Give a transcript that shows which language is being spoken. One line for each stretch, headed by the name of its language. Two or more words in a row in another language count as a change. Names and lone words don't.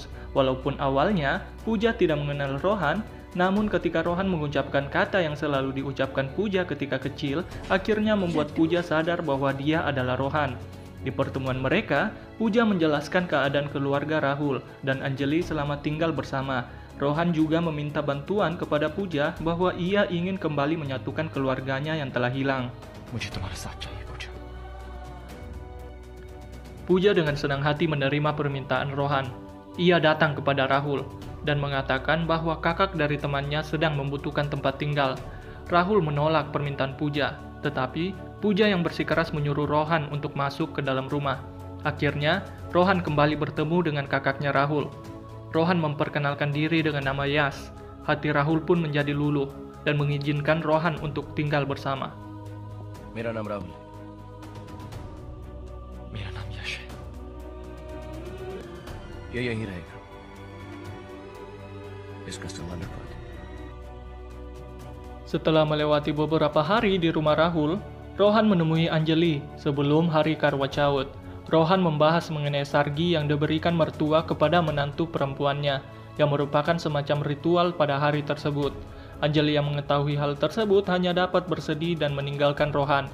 Indonesian: Walaupun awalnya, Pooja tidak mengenal Rohan, namun ketika Rohan mengucapkan kata yang selalu diucapkan Pooja ketika kecil, akhirnya membuat Pooja sadar bahwa dia adalah Rohan. Di pertemuan mereka, Pooja menjelaskan keadaan keluarga Rahul dan Anjali selama tinggal bersama. Rohan juga meminta bantuan kepada Pooja bahwa ia ingin kembali menyatukan keluarganya yang telah hilang.
Hindi: मुझे तुम्हारा साथ चाहिए पूजा।
Indonesian: Pooja dengan senang hati menerima permintaan Rohan. Ia datang kepada Rahul dan mengatakan bahwa kakak dari temannya sedang membutuhkan tempat tinggal. Rahul menolak permintaan Pooja, tetapi Pooja yang bersikeras menyuruh Rohan untuk masuk ke dalam rumah. Akhirnya, Rohan kembali bertemu dengan kakaknya Rahul. Rohan memperkenalkan diri dengan nama Yas. Hati Rahul pun menjadi luluh dan mengizinkan Rohan untuk tinggal bersama.
Hindi: मेरा नाम राहुल है। मेरा नाम यश है। ये यहीं रहेगा। इसका सामान रखवा दो।
Indonesian: Setelah melewati beberapa hari di rumah Rahul, Rohan menemui Anjali sebelum hari Karwa Chauth. Rohan membahas mengenai sargi yang diberikan mertua kepada menantu perempuannya. yang merupakan semacam ritual pada hari tersebut. Anjali yang mengetahui hal tersebut hanya dapat bersedih dan meninggalkan Rohan.